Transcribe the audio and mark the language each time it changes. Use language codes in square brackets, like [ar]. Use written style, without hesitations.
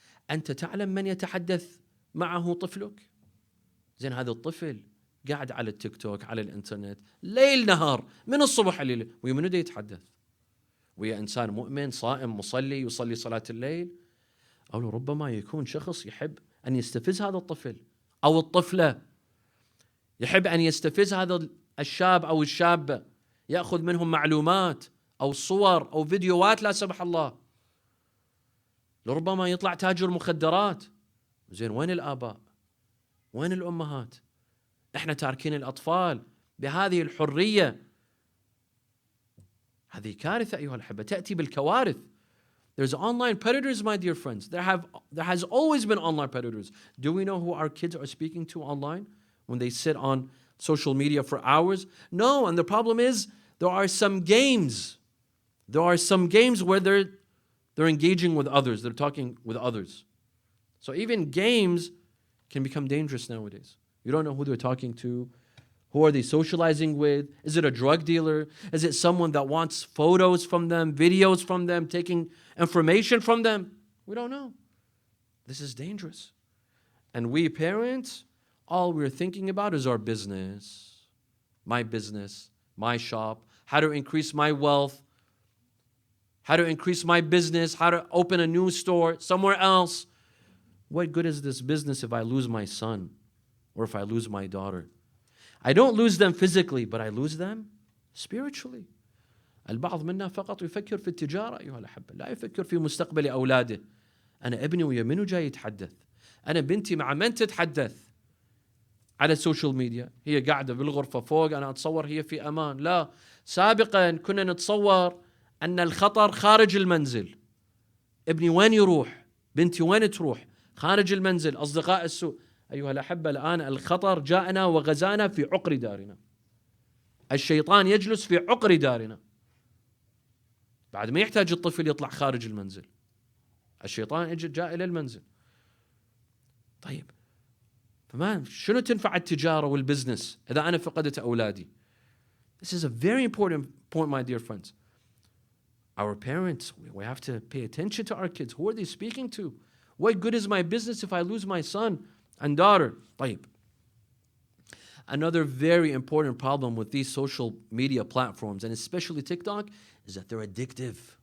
[ar] أنت تعلم من يتحدث معه طفلك؟ زين، هذا الطفل قاعد على التيك توك، على الإنترنت ليل نهار من الصبح الليل، ويمنو دا يتحدث؟ ويا إنسان مؤمن صائم مصلي يصلي صلاة الليل، أو ربما يكون شخص يحب أن يستفز هذا الطفل أو الطفلة، يحب أن يستفز هذا الشاب أو الشابة، يأخذ منهم معلومات أو صور أو فيديوهات لا سمح الله. لربما يطلع تاجر مخدرات. زين، وين الآباء؟ وين الأمهات؟ احنا تاركين الأطفال بهذه الحرية. هذه كارثة أيها الأحبة، تأتي بالكوارث. [en] There's online predators, my dear friends. There has always been online predators. Do we know who our kids are speaking to online when they sit on social media for hours? No, and the problem is there are some games. There are some games where they're engaging with others. They're talking with others. So even games can become dangerous nowadays. You don't know who they're talking to. Who are they socializing with? Is it a drug dealer? Is it someone that wants photos from them, videos from them, taking information from them? We don't know. This is dangerous. And we parents, all we're thinking about is our business, my shop, how to increase my wealth, how to increase my business, how to open a new store somewhere else. What good is this business if I lose my son or if I lose my daughter? I don't lose them physically, but I lose them spiritually. [ar] البعض منا فقط يفكر في التجارة أيها الأحبة، لا يفكر في مستقبل أولاده. أنا ابني ويا منو جاي يتحدث؟ أنا بنتي مع من تتحدث؟ على السوشيال ميديا، هي قاعدة بالغرفة فوق، أنا أتصور هي في أمان. لا، سابقا كنا نتصور أن الخطر خارج المنزل. ابني وين يروح؟ بنتي وين تروح؟ خارج المنزل، أصدقاء السوء. أيها الأحبة، الآن الخطر جاءنا وغزانا في عقر دارنا. الشيطان يجلس في عقر دارنا. بعد ما يحتاج الطفل يطلع خارج المنزل. الشيطان جاء إلى المنزل. طيب فما شنو تنفع التجارة والبزنس إذا أنا فقدت أولادي؟ [en] This is a very important point, my dear friends. Our parents, we have to pay attention to our kids. Who are they speaking to? What good is my business if I lose my son and daughter? [ar] طيب. [en] Another very important problem with these social media platforms, and especially TikTok, is that they're addictive.